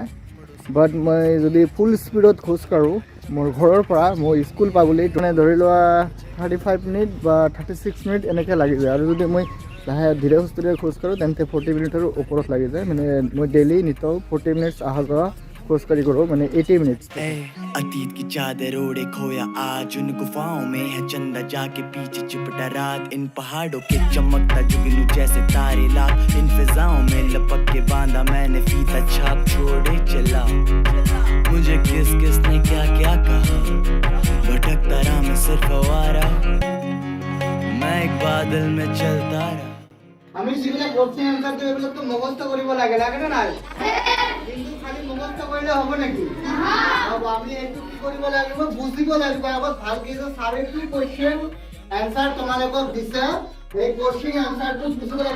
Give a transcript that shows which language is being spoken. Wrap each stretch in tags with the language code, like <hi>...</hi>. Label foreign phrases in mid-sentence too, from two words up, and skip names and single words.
<as>বাট মই যদি</as> <en>full speedত</en> <as>খোজকাঢ়োঁ মোৰ ঘৰৰ পৰা মোৰ স্কুল পাবলৈ মানে ধৰি লোৱা 35 মিনিট বা 36 মিনিট এনেকৈ লাগি যায়। আৰু যদি মই লাহে ধীৰে সুস্থিৰে খোজকাঢ়োঁ তেন্তে 40 মিনিটৰ ওপৰত লাগি যায়। মানে মই ডেইলি নিতৌ 40 মিনিটছ অহা যোৱা খোজকাঢ়ি কৰোঁ, মানে 80 मिनट्स।</as> <hi>अतीत की चादर ओढ़े खोया आज उन गुफाओं में है चंदा जाके पीछे चिपटा रात इन पहाड़ों के चमकता जुगनू जैसे तारे लाख इन फिजाओं में लपक के बांधा मैंने फीता छाप छोड़े चला मुझे किस किस ने क्या क्या कहा भटकता रहा मैं सिर्फ आवारा मैं एक बादल में चलता रहा।</hi> <as>আমি যিবিলাক প্ৰশ্ন এনসার দিও এগুলোকে মুখস্থ কৰিব লাগে না নাই? কিন্তু খালি মুখস্থ কৰিলে হ'ব নেকি? হ'ব। আমি এইটো কি কৰিব লাগিব, বুজিব লাগিব। আগত ভালকৈ যে সারে কি</as> <en>question answer</en> <as>তোমালোকক দিছে, এই</as> <en>question answerটো</en> <as>বুজিব লাগিব।</as>